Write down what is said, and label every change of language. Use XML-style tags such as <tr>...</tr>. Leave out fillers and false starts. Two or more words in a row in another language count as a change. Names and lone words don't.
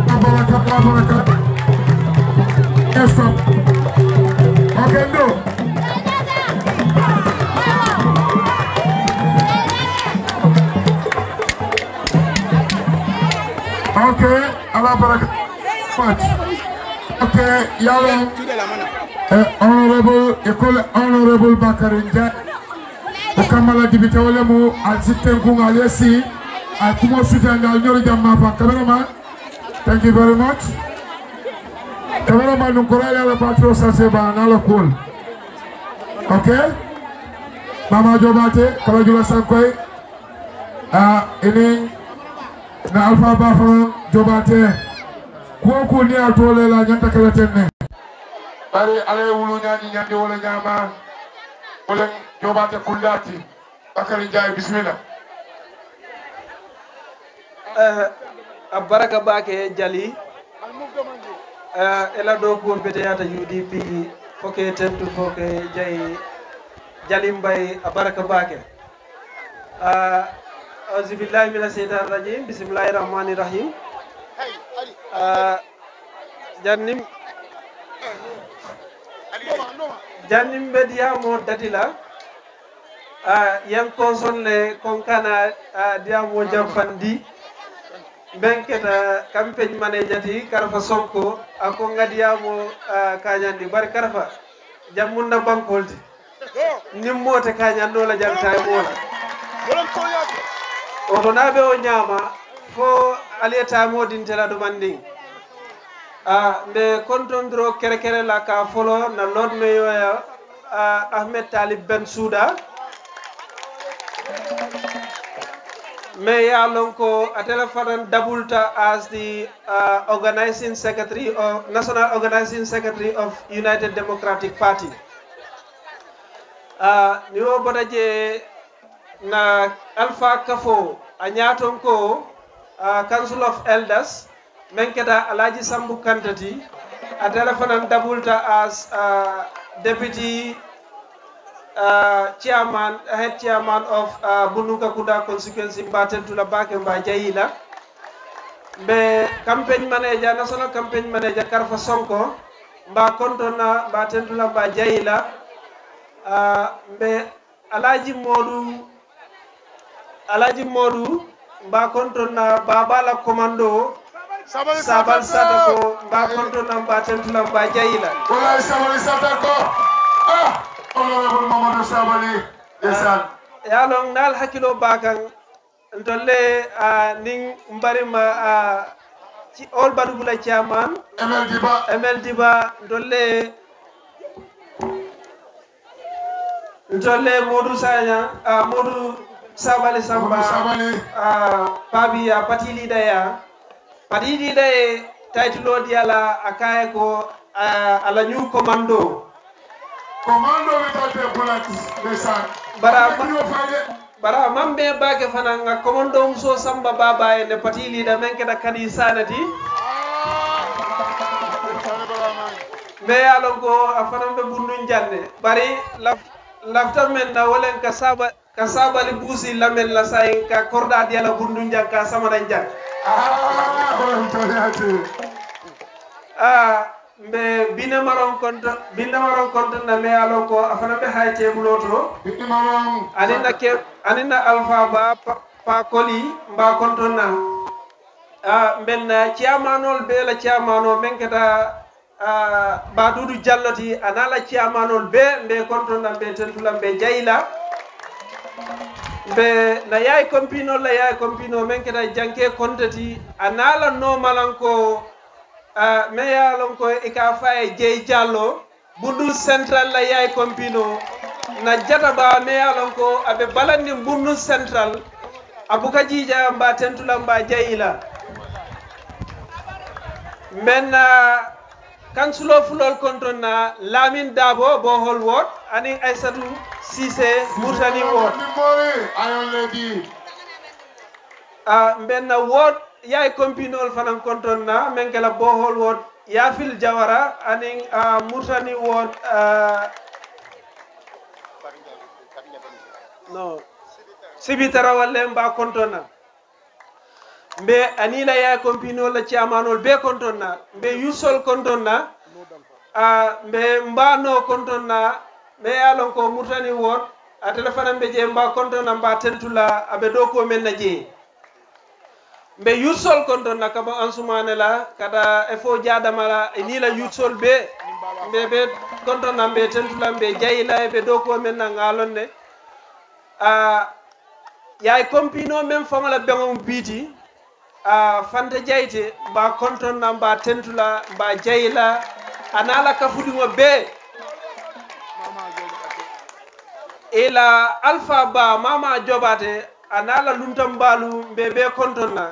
<en>Yes, stop. Okay, no. Okay,</en> <ar>الله بركات.</ar> <en>Much. Okay, yalla.</en> <man>Honorable Bakary Ndiaye ukamala dibite wale mu alsitten kunga yesi akumo sutende alnyori jamma pa cameraman.</man> <en>Thank you very much.</en> <man>Cameraman nunkora yala patro saseba nalo cool. Okay? Mama Jobate Kabajula Sankoy ini na Alpha Buffalo Jobate kuoku ni atole la nyanta kalatene bari ale wulu nyandi wala nyama wala Jobate kullati Bakary Ndiaye bismillah. Abaraka bake jali ela do ko beteyata UDP foke tentu foke jay jali mbay abaraka bake</man> <ar>أعوذ بالله من الشيطان الرجيم بسم الله الرحمن الرحيم jannim</ar> <man>media mo datila yan konson le konkana dia mo jamfandi benketa</man> <en>campaign manager</en> <man>ti Karfa Sonko ako ngadiamo kanyandi bari Karfa jammunna bankolti nimmote kanyando la jantay mola oto nabe o nyama fo aleta modin tela do manding nde kontondro kere la ka folo na</man> <en>Lord Mayor</en> <man>Ahmed Talib Bensouda May Alonko Atelafaran Dabulta</man> <en>as the organizing secretary of National Organizing Secretary of United Democratic Party.</en> <man>Niwo bodaje na Alpha Kafo Anyatonko</man> <en>Council of Elders</en> <man>Menketa Alaji Sambu Kantati Atelafaran Dabulta</man> <en>as deputy head chairman</en> <man>of Bunuka Kuda constituency Baten Tulabake Mba Jaila be</man> <en>campaign manager national campaign manager</en> <man>Karfa Sonko Mba Kontona Baten Tulaba Jaila be Alaji Modu Mba Kontona Babala Commando Sabal Satako Mba Kontona Baten Tulaba Jaila Sabal Satako Honorable Mamadou Sabali Desan yalong nal hakilo bakang ntolle ning mbarima ci all badugula chairman ML Diba ntolle Modou Sagna Modou Sabali Samba Pabi Patili Daya title diala akaye ko ala new commando</man> <en>without bullet Desan</en> <man>bara mambe bake fana nga commando muso Samba baba ne patili da menke da kadi sanati be alongo afana be bundun janne bari lafta men na wolen kasaba li busi lamen la say ka korda di ala bundun janka sama dan jank mbe bina maron konton na me alon ko afana be hayte buloto Bini marong. anina alpha ba pa koli mba konton na mbenna ciamanol be la ciamano men keta ba dudu jalloti anala ciamanol be mbe konton na be tentulam be jayla be na yaay kompino men keta janke kontati anala no malanko me yalon ko ika faye jey jallo bundu central la yaay kompino na jata ba me yalon ko abe balandi bundu central abuka jija mba tentula mba jayila men kansulo fulol konton na Lamin Dabo Bohol Ward ani Aissatou Cissé Moutani Ward</man> <en>Iron Lady.</en> <man>men ward yaay kompinol fanan konton na men kala Bohol Ward Yafil Jawara ani Moutani Ward no Sibitara walle mba konton na mbe anila yaay kompinol la chairmanol be konton na mbe yusol konton na mbe mbano konton na me yalon ko Moutani Ward a telefana mbe je mba konton na mba tentula abe do ko men na je mbe yusol konton na kaba ansumane la kada efo jadamala inila yusol be be konton na mbe tentula mbe jayila be do ko men na ngalon ne yaay kompino men famala bengom biti fanta jayte mba konton na mba tentula mba jayila anala kafudingo be ila alpha ba mama jobate anala luntam balu be konton na</man>